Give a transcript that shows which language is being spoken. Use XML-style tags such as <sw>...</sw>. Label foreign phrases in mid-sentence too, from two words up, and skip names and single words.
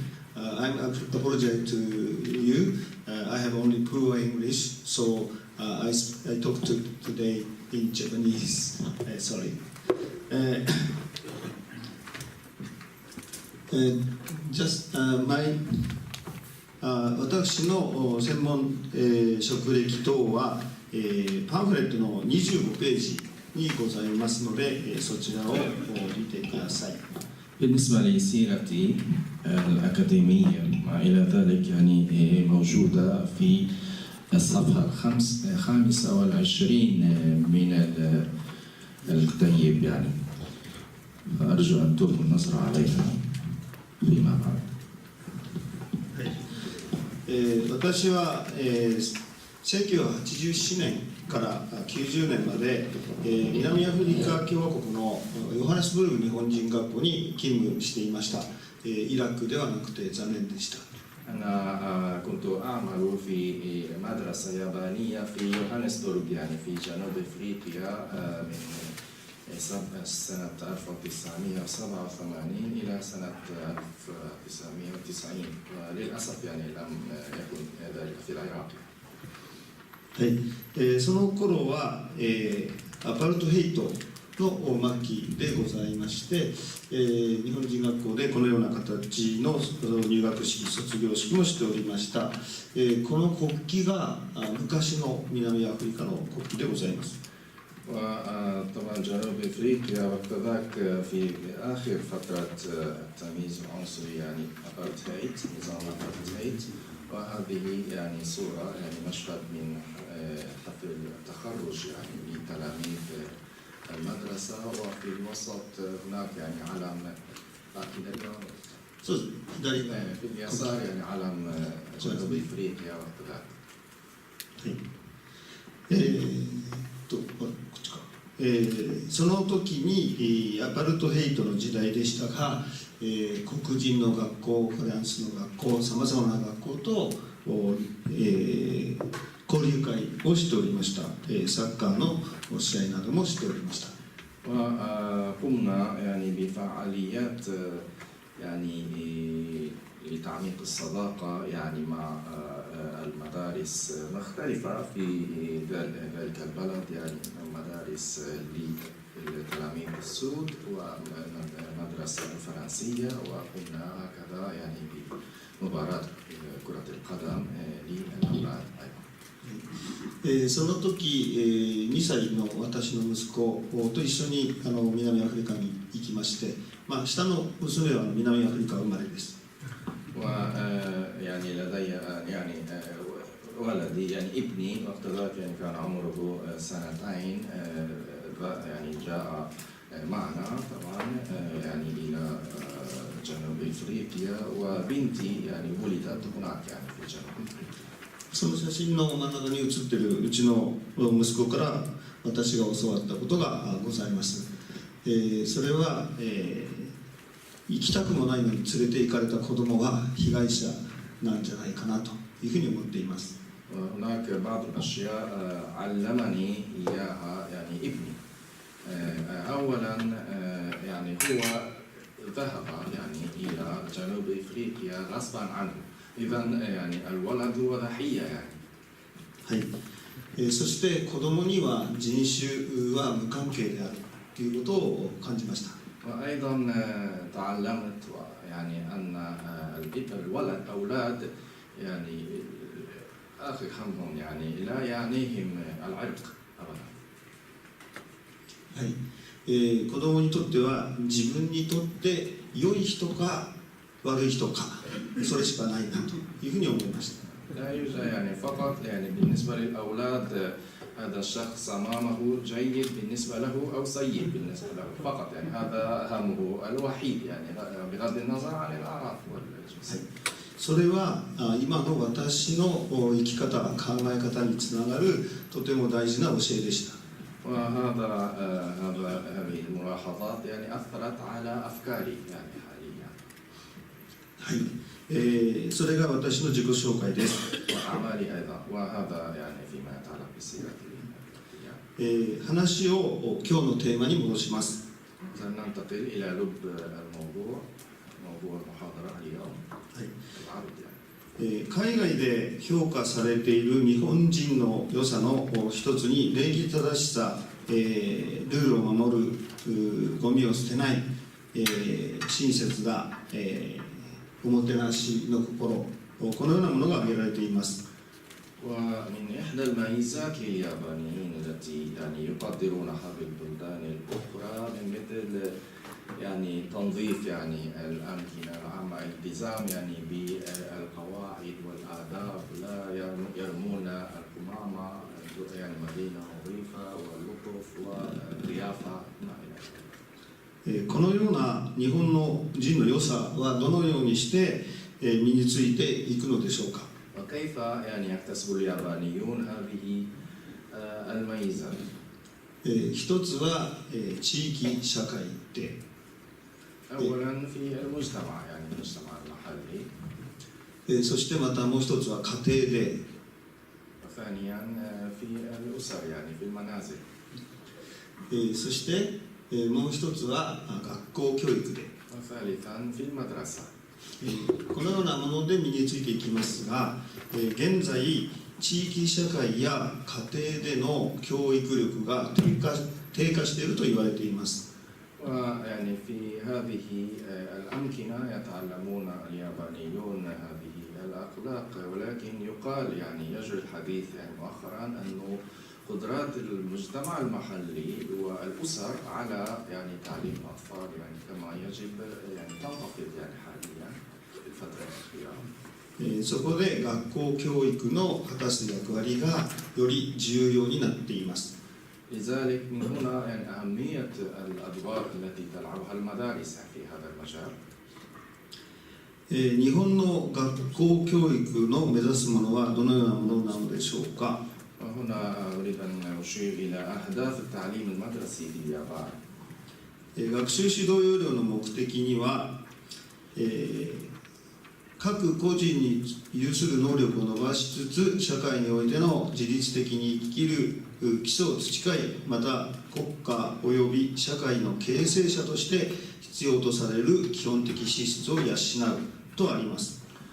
<en>I apologize to you. I have only poor English, so I talk today in Japanese. Sorry. Just my</en> <ja>私の専門、職歴等は、パンフレットの25ページにございますので、そちらを見てください。</ja> <ar>بالنسبة لسيرتي الأكاديمية ما إلى ذلك يعني موجودة في الصفحة 25 من الكتيب يعني فأرجو أن تلقوا النظر عليها فيما بعد.</ar> <ja>私は、1987年から90年まで、南アフリカ共和国のヨハネスブルグ日本人学校に勤務していました。イラクではなくて残念でした。</ja> <ar>أنا كنت أعمل في مدرسة يابانية في يوهانسبورغ يعني في جنوب أفريقيا من سنة 1987 إلى سنة 1990 وللأسف يعني لم يكن ذلك في العراق.</ar> <ja>はい、その頃は、アパルトヘイトの末期でございまして、日本人学校でこのような形の入学式、卒業式もしておりました。この国旗が昔の南アフリカの国旗でございます。</ja> <ar>وطبعا جنوب افريقيا وقت ذاك في اخر فتره التمييز العنصري يعني ابارتهايد نظام ابارتهايد وهذه يعني صوره يعني مشهد من حفل التخرج يعني لتلاميذ المدرسه وفي الوسط هناك يعني علم في اليسار يعني علم جنوب افريقيا وقت ذاك.</ar> <ja>その時にアパルトヘイトの時代でしたが、黒人の学校、フランスの学校、さまざまな学校と、交流会をしておりました。サッカーの試合などもしておりました。</ja> <ar>وقمنا يعني بفعاليات يعني لتعميق الصداقة يعني مع المدارس مختلفة في ذلك البلد يعني مدارس للتلاميذ السود ومدرسة فرنسية وقمنا هكذا يعني بمباراة كرة القدم للأولاد أيضا.</ar> <ja>その時、2歳の私の息子と一緒に南アフリカに行きまして、下の娘は南アフリカ生まれです。</ja> <ar>ويعني لدي يعني ولدي يعني ابني وقت ذاك يعني كان عمره سنتين يعني جاء معنا طبعا يعني إلى جنوب أفريقيا وبنتي يعني ولدت هناك يعني في جنوب أفريقيا.</ar> <ja>その写真の真ん中に写っているうちの息子から私が教わったことがございます。それは、行きたくもないのに連れて行かれた子供は被害者なんじゃないかなというふうに思っています。</ja> <ar>وهناك بعض الأشياء علمني إياها يعني ابني. أولا يعني هو ذهب يعني إلى جنوب إفريقيا غصبا عنه. إذا يعني الولد هو ضحية يعني.</ar> <ja>はい。そして子供には人種は無関係であるということを感じました。</ja> <ar>وأيضا تعلمت يعني أن الولد أولاد يعني أخي خمهم يعني لا يعنيهم العرق أبدا.</ar> <ja>はい。子供にとっては自分にとって良い人か悪い人かそれしかないなというふうに思いました。</ja> <ar>لا يوجد يعني فقط يعني بالنسبة للأولاد هذا الشخص أمامه جيد بالنسبة له أو سيء بالنسبة له فقط يعني هذا همه الوحيد يعني بغض النظر عن الأعراف والجنس.</ar> <ja>それは今の私の生き方考え方につながるとても大事な教えでした。</ja> <ar>هذه الملاحظات يعني أثرت على أفكاري يعني حاليا.</ar> <ja>はい。それが私の自己紹介です。</ja> <ar>وأعمالي أيضا وهذا يعني فيما يتعلق بسيرتي.</ar> <ja>話を今日のテーマに戻します。</ja> <ar>سننتقل إلى لب الموضوع موضوع المحاضرة اليوم.</ar> <ja>はい。</ja> <ar>العرض يعني.</ar> <ja>海外で評価されている日本人の良さの一つに礼儀正しさ、ルールを守る、ゴミを捨てない、親切な、おもてなしの心、このようなものが挙げられています。</ja> <ar>ومن إحدى الميزات لليابانيين التي يعني يقدرونها بالبلدان الأخرى من مثل يعني تنظيف يعني الأمكنة العامة الالتزام يعني بالقواعد والآداب لا يرمون القمامة يعني مدينة نظيفة واللطف والضيافة ما إلى ذلك.</ar> <ja>このような日本の人の良さはどのようにして身についていくのでしょうか。</ja> <ar>وكيف يعني يكتسب اليابانيون هذه الميزة؟</ar> <ja>一つは地域社会で</ja> <ar>أولا في المجتمع يعني المجتمع المحلي.</ar> <ja>そしてまたもう一つは家庭で</ja> <ar>وثانيا في الأسر يعني في المنازل.</ar> <ja>そしてもう一つは学校教育で</ja> <ar>وثالثا في المدرسة.</ar> <ja>このようなもので身についていきますが現在地域社会や家庭での教育力が低下していると言われています。</ja> <ar>ويعني في هذه الأمكنة يتعلمون اليابانيون هذه الأخلاق ولكن يقال يعني يجري الحديث يعني مؤخرا أنه قدرات المجتمع المحلي والأسر على يعني تعليم الأطفال يعني كما يجب يعني تنخفض يعني حاليا في الفترة الأخيرة.</ar> <ja>そこで学校教育の果たす役割がより重要になっています。</ja> <ar>لذلك من هنا يعني أهمية الأدوار التي تلعبها المدارس في هذا المجال.</ar> <ja>日本の学校教育の目指すものはどのようなものなのでしょうか。</ja> <ar>وهنا أريد أن أشير إلى أهداف التعليم المدرسي في اليابان.</ar> <ja>学習指導要領の目的には、各個人に有する能力を伸ばしつつ社会においての自律的に生きる基礎を培いまた国家及び社会の形成者として必要とされる基本的資質を養うとあります。</ja>